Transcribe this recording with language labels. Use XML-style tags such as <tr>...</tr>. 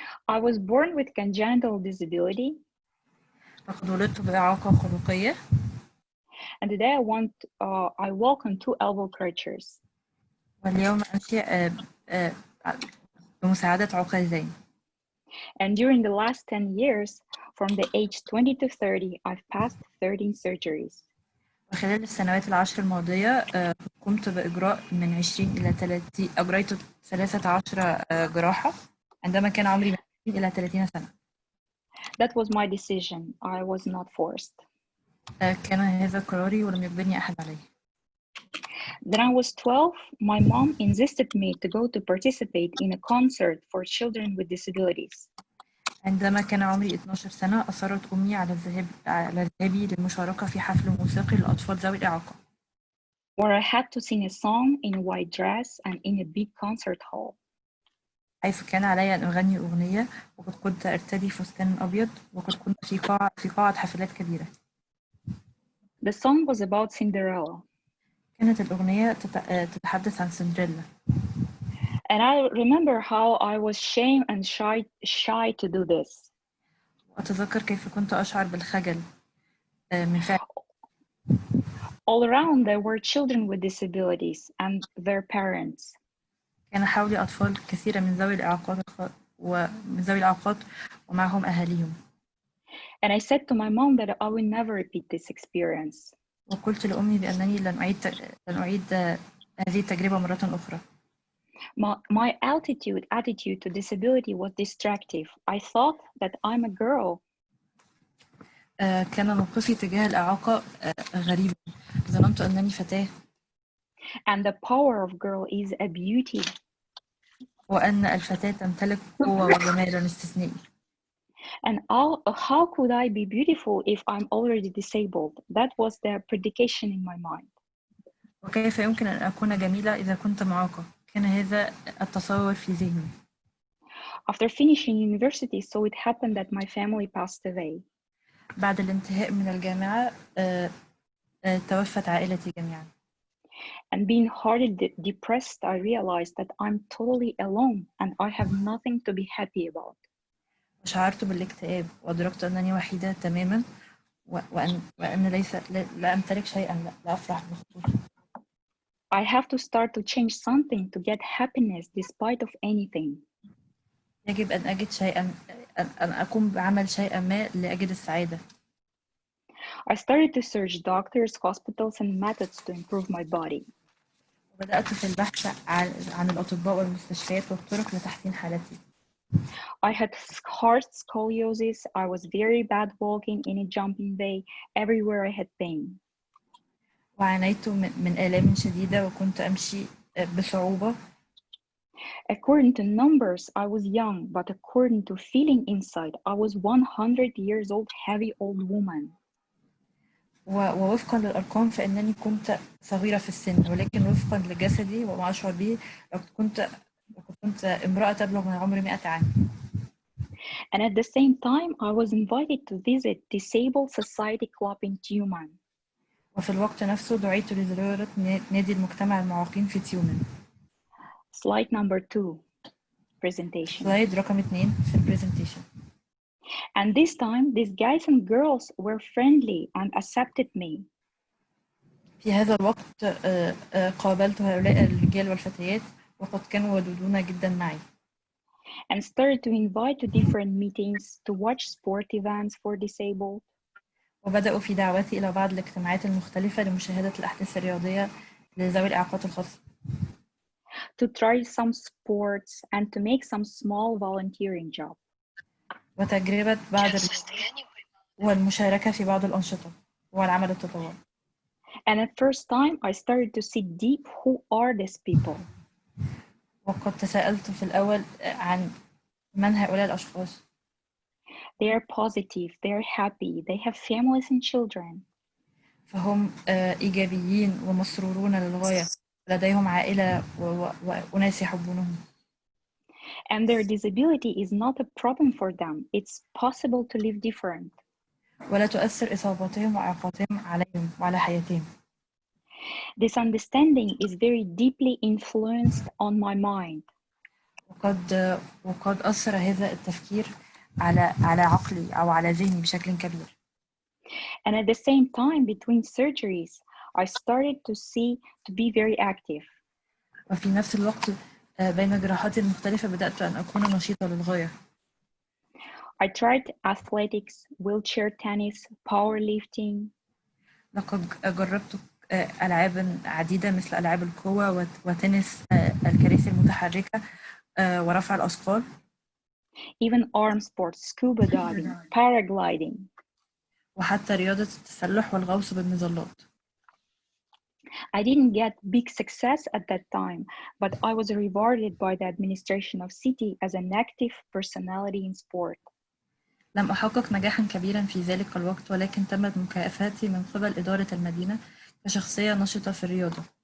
<en>I was born with congenital disability.</en> <ar>لقد ولدت بإعاقة خلقية.</ar> <en>And today I walk on 2 elbow crutches.</en> <ar>واليوم أمشي بمساعدة عكازين.</ar> <en>And during the last 10 years, from the age 20 to 30, I've passed 13 surgeries.</en> <ar>وخلال السنوات العشر الماضية قمت بإجراء من 20 إلى 30 أجريت 13 جراحة عندما كان عمري من 20 إلى 30 سنة.</ar> <en>That was my decision. I was not forced.</en> <ar>كان هذا قراري ولم يجبرني أحد عليه.</ar> <en>Then I was 12. My mom insisted me to go to participate in a concert for children with disabilities.</en> <ar>عندما كان عمري 12 سنة أصرت أمي على ذهابي للمشاركة في حفل موسيقي للأطفال ذوي الإعاقة.</ar> <en>Where I had to sing a song in a white dress and in a big concert hall.</en> <ar>حيث كان علي أن أغني أغنية وقد كنت أرتدي فستان أبيض وقد كنت في قاعة حفلات كبيرة.</ar> <en>The song was about Cinderella.</en> <ar>كانت الأغنية تتحدث عن سندريلا.</ar> <en>And I remember how I was ashamed and shy to do this.</en> <ar>وأتذكر كيف كنت أشعر بالخجل من فعل.</ar> <en>All around there were children with disabilities and their parents.</en> <ar>كان حولي أطفال كثيرة من ذوي الإعاقات ومعهم أهاليهم.</ar> <en>And I said to my mom that I will never repeat this experience.</en> <ar>وقلت لأمي بأنني لن أعيد هذه التجربة مرة أخرى.</ar> <en>My attitude to disability was destructive. I thought that I'm a girl.</en> <ar>كان موقفي تجاه الإعاقة غريبا. ظننت أنني فتاة.</ar> <en>And the power of girl is a beauty.</en> <ar>وأن الفتاة تمتلك قوة وجمالا استثنائي.</ar> <en>And how could I be beautiful if I'm already disabled? That was the predication in my mind.</en> <ar>وكيف يمكن أن أكون جميلة إذا كنت معاقة؟ كان هذا التصور في ذهني.</ar> <en>After finishing university, so it happened that my family passed away.</en> <ar>بعد الانتهاء من الجامعة توفت عائلتي جميعا.</ar> <en>And being hardly depressed, I realized that I'm totally alone and I have nothing to be happy about.</en> <ar>وشعرت بالاكتئاب وأدركت أنني وحيدة تماما وأن لا أمتلك شيئا لا أفرح بخصوصه.</ar> <en>I have to start to change something to get happiness despite of anything.</en> <ar>يجب أن أجد شيئا أن أقوم بعمل شيئا ما لأجد السعادة.</ar> <en>I started to search doctors, hospitals and methods to improve my body.</en> <ar>وبدأت في البحث عن الأطباء والمستشفيات والطرق لتحسين حالتي.</ar> <en>I had hard scoliosis. I was very bad walking in a jumping way. Everywhere I had pain.</en> <ar>وعانيت من آلام شديدة وكنت أمشي بصعوبة.</ar> <en>According to numbers, I was young, but according to feeling inside, I was 100 years old, heavy old woman.</en> <ar>ووفقا للأرقام فإنني كنت صغيرة في السن، ولكن وفقا لجسدي وما أشعر به كنت امرأة تبلغ من العمر 100 عام.</ar> <en>And at the same time, I was invited to visit Disabled Society Club in Tumen.</en> <ar>وفي الوقت نفسه دعيت لزيارة نادي المجتمع المعاقين في تيومن.</ar> <en>Slide number 2, presentation.</en> <ar>Slide رقم 2 في البرزنتيشن.</ar> <en>And this time, these guys and girls were friendly and accepted me.</en> <ar>في هذا الوقت قابلت هؤلاء الرجال والفتيات وقد كانوا ودودون جدا معي.</ar> <en>And started to invite to different meetings to watch sport events for disabled.</en> <ar>وبدأوا في دعوتي إلى بعض الاجتماعات المختلفة لمشاهدة الأحداث الرياضية لذوي الإعاقات الخاصة.</ar> <en>To try some sports and to make some small volunteering job.</en> <ar>وتجربة بعض والمشاركة في بعض الأنشطة والعمل التطوعي.</ar> <en>And at first time I started to see deep who are these people.</en> <ar>وقد تساءلت في الأول عن من هؤلاء الأشخاص؟</ar> <en>They are positive, they are happy, they have families and children.</en> <ar>فهم إيجابيين ومسرورون للغاية، لديهم عائلة وأناس يحبونهم.</ar> <en>And their disability is not a problem for them. It's possible to live different.</en> <ar>ولا تؤثر إصاباتهم وإعاقاتهم عليهم وعلى حياتهم.</ar> <en>This understanding is very deeply influenced on my mind.</en> <ar>وقد أثر هذا التفكير على عقلي أو على ذهني بشكل كبير.</ar> <en>And at the same time, between surgeries, I started to be very active.</en> <ar>وفي نفس الوقت بين جراحاتي المختلفة بدأت أن أكون نشيطة للغاية.</ar> <en>I tried athletics, wheelchair tennis, powerlifting.</en> <ar>لقد جربت ألعاب عديدة مثل ألعاب القوة وتنس الكراسي المتحركة ورفع الأثقال.</ar> <en>Even arm sports, scuba diving, paragliding.</en> <ar>وحتى رياضة التسلح والغوص بالمظلات.</ar> <en>I didn't get big success at that time, but I was rewarded by the administration of city as an active personality in sport.</en> <ar>لم أحقق نجاحا كبيرا في ذلك الوقت، ولكن تمت مكافاتي من قبل إدارة المدينة كشخصية نشطة في الرياضة.</ar>